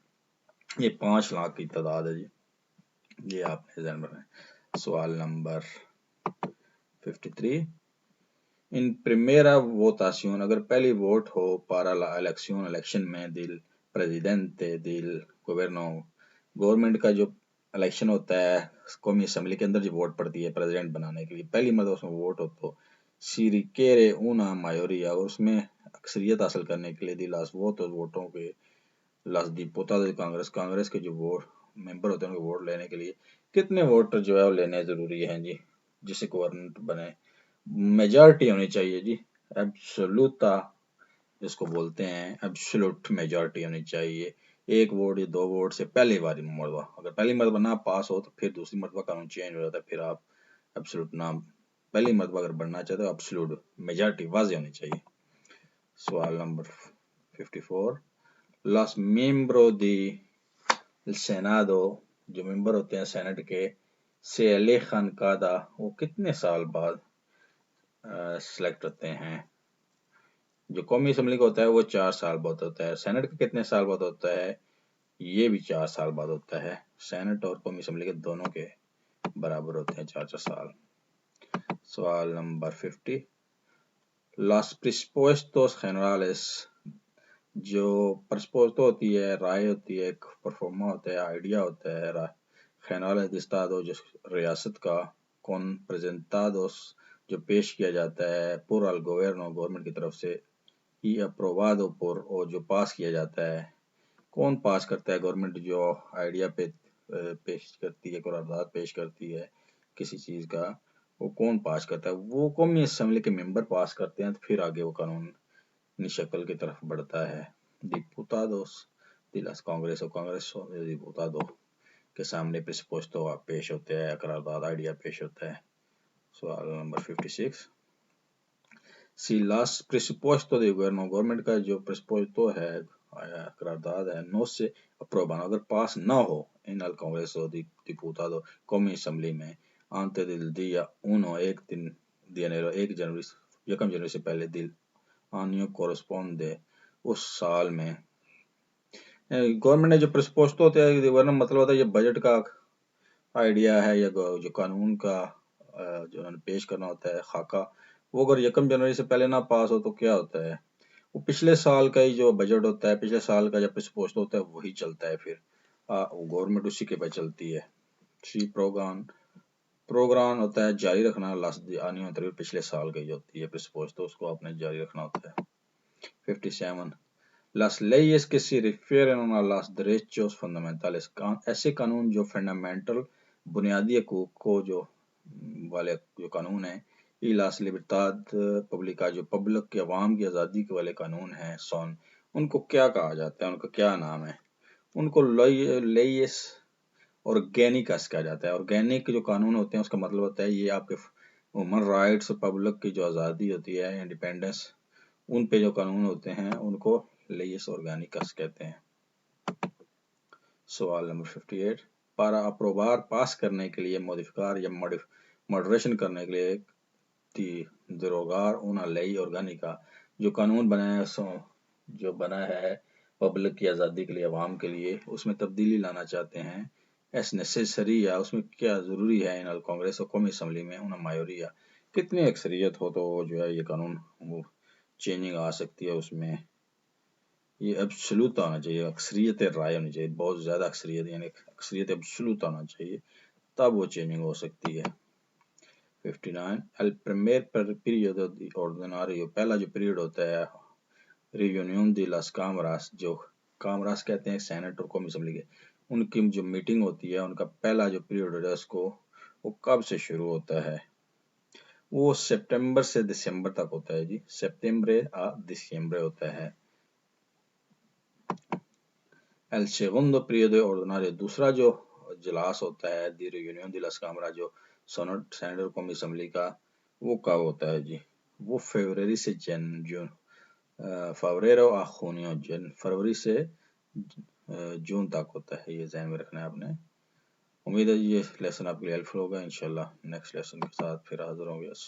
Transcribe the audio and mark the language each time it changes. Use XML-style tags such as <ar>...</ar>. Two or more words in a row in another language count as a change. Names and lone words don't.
<ur>یہ 5 لاکھ کی تعداد ہے جی، یہ آپ نے ذہن میں رکھیں۔ سوال نمبر</ur> <es>53، en primera votación,</es> <ur>اگر پہلی ووٹ ہو</ur> <es>para la elección،</es> <ur>الیکشن میں،</ur> <es>del presidente del gobierno،</es> <ur>گورنمنٹ کا جو الیکشن ہوتا ہے قومی اسمبلی کے اندر جو ووٹ پڑتی ہے پریزیڈنٹ بنانے کے لیے، پہلی مرتبہ اس میں ووٹ ہو تو</ur> <es>si requiere una mayoría،</es> <ur>اور اس میں اکثریت حاصل کرنے کے لیے</ur> <es>de las votos,</es> <ur>ووٹوں کے</ur> <es>las diputados de</es> <ur>کانگریس کے جو ووٹ ممبر ہوتے ہیں ان کے ووٹ لینے کے لیے کتنے ووٹ جو ہے وہ لینے ضروری ہیں جی، جسے گورنمنٹ بنے؟ میجارٹی ہونی چاہیے جی، ایبسولوتا جس کو بولتے ہیں، ایبسولوٹ میجارٹی ہونی چاہیے۔ ایک ووٹ یا 2 ووٹ سے پہلی مرتبہ، اگر پہلی مرتبہ نہ پاس ہو تو پھر دوسری مرتبہ قانون چینج ہو جاتا ہے، پھر آپ ایبسولوٹ نام، پہلی مرتبہ اگر بننا چاہتے ہو ایبسولوٹ میجارٹی واضح ہونی چاہیے۔ سوال نمبر 54،</ur> <es>los miembros del Senado،</es> <ur>جو ممبر ہوتے ہیں سینٹ کے،</ur> <es>se eligen cada,</es> <ur>وہ کتنے سال بعد سلیکٹ ہوتے ہیں؟ جو قومی اسمبلی کا ہوتا ہے وہ 4 سال بعد ہوتا ہے، سینٹ کا کتنے سال بعد ہوتا ہے؟ یہ بھی 4 سال بعد ہوتا ہے، سینٹ اور قومی اسمبلی کے دونوں کے برابر ہوتے ہیں 4 سال۔ سوال نمبر 50،</ur> <es>los presupuestos generales،</es> <ur>جو پرسپوزٹ ہوتی ہے، رائے ہوتی ہے، ایک پرفارما ہوتا ہے، آئیڈیا ہوتا ہے،</ur> <es>generales de estado،</es> <ur>جو ریاست کا،</ur> <es>con presentados،</es> <ur>جو پیش کیا جاتا ہے،</ur> <es>por el gobierno،</es> <ur>گورنمنٹ کی طرف سے،</ur> <es>y aprobado por،</es> <ur>اور جو پاس کیا جاتا ہے۔ کون پاس کرتا ہے؟ گورنمنٹ جو آئیڈیا پیش کرتی ہے، قرارداد پیش کرتی ہے کسی چیز کا، وہ کون پاس کرتا ہے؟ وہ قومی اسمبلی کے ممبر پاس کرتے ہیں، تو پھر آگے وہ قانونی شکل کی طرف بڑھتا ہے۔</ur> <es>diputados de las</es> <ur>کانگریس اور</ur> <es>Congreso diputado</es> <ur>کے سامنے پرسپوسٹو پیش ہوتے ہیں، قرارداد آئیڈیا پیش ہوتا ہے۔ سوال نمبر 56،</ur> <es>si las presupuesto de gobierno،</es> <ur>گورنمنٹ کا جو پرسپوسٹو ہے، قرارداد ہے،</ur> <es>no se aprueban،</es> <ur>اگر پاس نہ ہو</ur> <es>en el Congreso diputado،</es> <ur>قومی اسمبلی میں،</ur> <es>antes del día</es> <ur>1 جنوری سے پہلے،</ur> <es>del año corresponde،</es> <ur>اس سال میں، گورنمنٹ نے جو پرسپوسٹو ہوتا ہے، گورنمنٹ مطلب ہوتا ہے یہ بجٹ کا آئیڈیا ہے یا جو قانون کا جو انہوں نے پیش کرنا ہوتا ہے خاکہ، وہ اگر 1 جنوری سے پہلے نہ پاس ہو تو کیا ہوتا ہے، وہ پچھلے سال کا ہی جو بجٹ ہوتا ہے، پچھلے سال کا جب پوسٹ ہوتا ہے وہی چلتا ہے، پھر گورنمنٹ اسی کے پہ چلتی ہے۔ پروگرام ہوتا ہے جاری رکھنا، آنے والی تقریب پچھلے سال کی ہوتی ہے پوسٹ، تو اس کو آپ نے جاری رکھنا ہوتا ہے۔</ur> <es>57 Las leyes que se refieren a los derechos fundamentales،</es> <ur>ایسے قانون جو فنڈامنٹل بنیادی حقوق کو جو قانون ہیں،</ur> <es>y las libertad pública</es> <ur>جو پبلک کے عوام کی آزادی کے والے قانون ہیں، ان کو کیا کہا جاتا ہے، ان کا کیا نام ہے؟ ان کو</ur> <es>leyes orgánicas</es> <ur>کہا جاتا ہے۔ آرگینک جو قانون ہوتے ہیں اس کا مطلب ہوتا ہے یہ آپ کے</ur> <en>human rights,</en> <ur>پبلک کی جو آزادی ہوتی ہے، انڈیپینڈنس، ان پہ جو قانون ہوتے ہیں ان کو</ur> <es>leyes orgánicas</es> <ur>کہتے ہیں۔ سوال نمبر 58</ur> <es>para aprobar</es> <ur>پاس کرنے کے لیے، موڈیفکار یا ماڈریشن کرنے کے لیے</ur> <es>derogar una ley orgánica</es> <ur>جو قانون جو بنا ہے پبلک کی آزادی کے لیے، عوام کے لیے، اس میں تبدیلی لانا چاہتے ہیں۔</ur> <es>es necesario</es> <ur>یا اس میں کیا ضروری ہے،</ur> <es>en Congreso</es> <ur>اور قومی اسمبلی میں</ur> <es>una mayoría</es> <ur>کتنی اکثریت ہو تو جو ہے یہ قانون وہ چینجنگ آ سکتی ہے، اس میں یہ ایبسولوٹ آنا چاہیے، اکثریت رائے ہونی چاہیے، بہت زیادہ اکثریت، یعنی اکثریت ایبسولوٹ آنا چاہیے، تب وہ چینجنگ ہو سکتی ہے۔</ur> <es>59 el primer periodo ordinario</es> <ur>پہلا جو پیریڈ ہوتا ہے</ur> <es>reunión de las cámaras،</es> <ur>جو کامراس کہتے ہیں سینٹ اور قومی اسمبلی کے، ان کی جو میٹنگ ہوتی ہے، ان کا پہلا جو پیریڈ ہوتا ہے اس کو وہ کب سے شروع ہوتا ہے؟ وہ سپٹمبر سے دسمبر تک ہوتا ہے جی،</ur> <es>septiembre a diciembre</es> <ur>ہوتا ہے۔</ur> <es>el segundo periodo ordinario</es> <ur>دوسرا جو اجلاس ہوتا ہے</ur> <es>de reunión de las cámaras</es> <ur>جو سینٹ اور قومی اسمبلی کا، وہ کب ہوتا ہے جی؟ وہ فروری سے جون، فروری سے جون تک ہوتا ہے، یہ ذہن میں رکھنا ہے آپ نے۔ امید ہے یہ لیسن آپ کے لیے ہیلپ فل ہوگا، انشاءاللہ</ur> <en>next lesson</en> <ur>کے ساتھ پھر حاضر ہوں گے۔</ur>